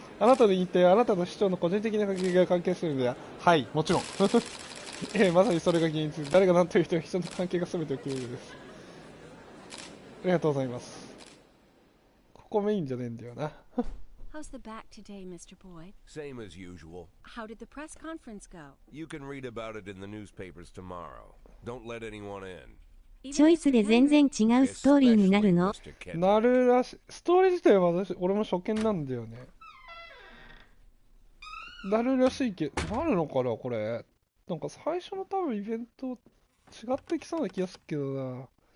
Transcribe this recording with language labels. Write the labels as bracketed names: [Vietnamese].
[Japanese] あなたの言ってあなたの市長の個人的な関係が関係するのでは？はい、もちろん。まさにそれが現実。誰が何と言っても人の関係が全てを決めるのです。ありがとうございます。ここメインじゃねえんだよな。 [English] How's the back today, Mr. Boyd? Same as usual. How did the press conference go? You can read about it in the newspapers tomorrow. Don't let anyone in. [Japanese] チョイスで全然違うストーリーになるの？なるらしい。ストーリー自体は俺も初見なんだよね。なるらしいけど、なるのかな、これ。なんか最初の多分イベント違ってきそうな気がするけどな。